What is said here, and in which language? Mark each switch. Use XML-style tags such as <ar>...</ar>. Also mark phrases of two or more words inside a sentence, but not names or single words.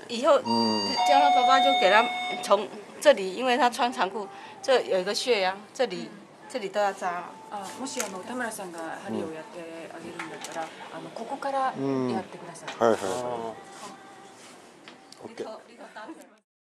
<zh>以後叫他爸爸就给他从这里，因为他穿长裤，这有一个穴呀，这里都要扎了。</zh> <ja>もし田村さんが針をやってあげるんだったらここからやってください。はいはい。オッケー。</ja>